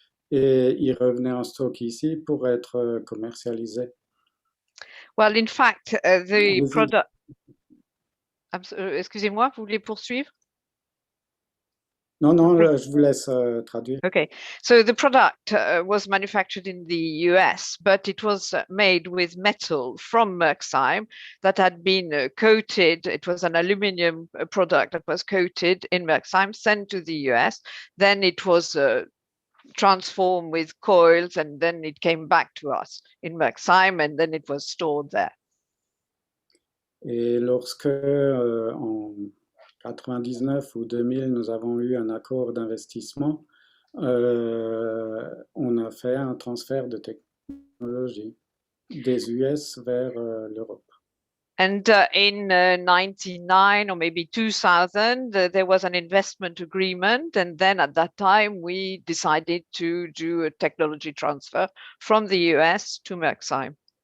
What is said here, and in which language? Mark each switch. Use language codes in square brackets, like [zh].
[fr] Et il revenait en stock ici pour être commercialisé. [en] Well, in fact, the [fr] Allez-y. [en] product. [fr] Excusez-moi, vous voulez poursuivre? Non, je vous laisse traduire. [en] Okay, so the product was manufactured in the US, but it was made with metal from Merxheim that had been coated. It was an aluminium product that was coated in Merxheim, sent to the US. Then it was transformed with coils, and then it came back to us in Merxheim, and then it was stored there. [fr] Et lorsque en 99 ou 2000, nous avons eu un accord d'investissement, on a fait un transfert de technologie des US vers l'Europe. [en] And in 99 or maybe 2000, there was an investment agreement. And then at that time, we decided to do a technology transfer from the US to Merxheim.